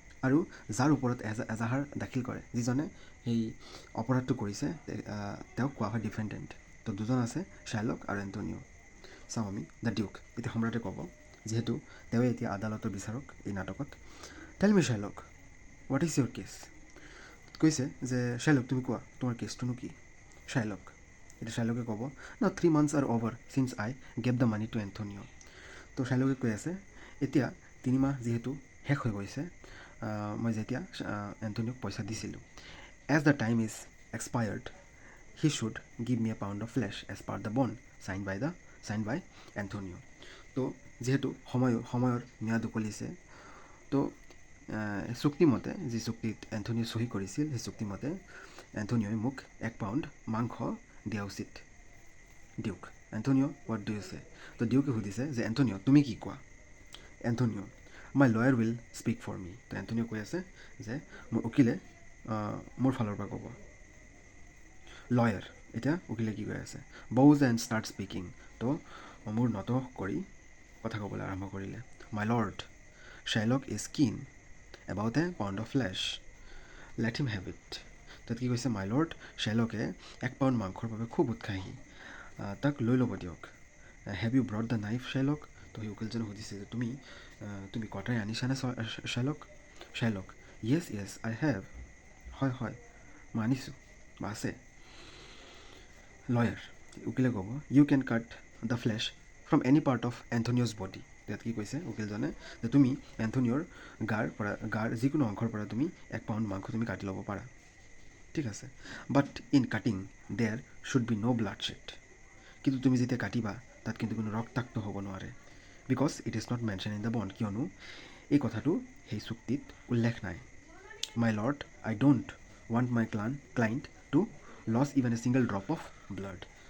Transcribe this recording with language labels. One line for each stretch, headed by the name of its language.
Assamese: আৰু যাৰ ওপৰত এজাহাৰ দাখিল কৰে, যিজনে সেই অপৰাধটো কৰিছে, তেওঁক কোৱা হয় ডিফেণ্ডেণ্ট। তো দুজন আছে শ্বেলক আৰু এণ্টনিঅ'। চাওঁ আমি দ্য ডিউক। এতিয়া সম্ৰাটে ক'ব, যিহেতু তেওঁৱে এতিয়া আদালতৰ বিচাৰক এই নাটকত,
English: Tell me Shylock, what is your case?
Assamese: কৈছে যে শ্বেলক তুমি কোৱা তোমাৰ কেছটোনো কি?
English: Shylock,
Assamese: এতিয়া শ্বেলকে ক'ব ন
English: 3 months are over since I gave the money to Antonio।
Assamese: তো শ্বেলকে কৈ আছে এতিয়া 3 মাহ যিহেতু শেষ হৈ গৈছে, মই যেতিয়া এণ্টনিঅ'ক পইচা দিছিলোঁ।
English: As the time is expired he should give me a pound of flesh as per the bond sign by Antonio'.
Assamese: তো যিহেতু সময়ৰ ম্যাদ উকলিছে, তো চুক্তিমতে, যি চুক্তিত এণ্টনিঅ' চহী কৰিছিল, সেই চুক্তিমতে এণ্টনিঅ'ই মোক 1 পাউণ্ড মাংস দিয়া উচিত। Duke, Antonio
English: What do you say?
Assamese: তো ডিউকে সুধিছে যে এণ্টনিঅ' তুমি কি কোৱা?
English: Antonio' my lawyer will speak for me.
Assamese: তো এণ্টনিঅ' কৈ আছে যে মোৰ উকিলে মোৰ ফালৰ পৰা ক'ব। লয়াৰ, এতিয়া উকিলে কি কৈ আছে?
English: বউজ and start speaking.
Assamese: তো মোৰ নত কৰি কথা ক'বলৈ আৰম্ভ কৰিলে।
English: My lord, Shylock is keen about a pound of flesh, let him have it.
Assamese: তাত কি কৈছে? মাই লৰ্ড, শ্বেলকে 1 পাউণ্ড মাংসৰ বাবে খুব উৎসাহী, তাক লৈ ল'ব দিয়ক।
English: Have you brought the knife Shylock?
Assamese: তো সেই উকিলজনে সুধিছে যে তুমি কটাৰী আনিছানে শ্বেলক? শ্বেলক,
English: Yes I have.
Assamese: হয় মই আনিছোঁ বা আছে।
English: lawyer,
Assamese: উকিলে ক'ব
English: You can cut the flesh from any part of Antonio's body.
Assamese: ইয়াত কি কৈছে উকিলজনে? যে তুমি এণ্টনিঅ'ৰ গাৰ যিকোনো অংশৰ পৰা তুমি 1 পাউণ্ড মাংস তুমি কাটি ল'ব পাৰা, ঠিক আছে।
English: But in cutting there should be no' bloodshed.
Assamese: কিন্তু তুমি যেতিয়া কাটিবা তাত কিন্তু কোনো ৰক্তাক্ত হ'ব নোৱাৰে।
English: because it is not mention in the bond,
Assamese: কিয়নো এই কথাটো সেই চুক্তিত উল্লেখ নাই।
English: My lord, I don't want my client to lose even a single drop of blood.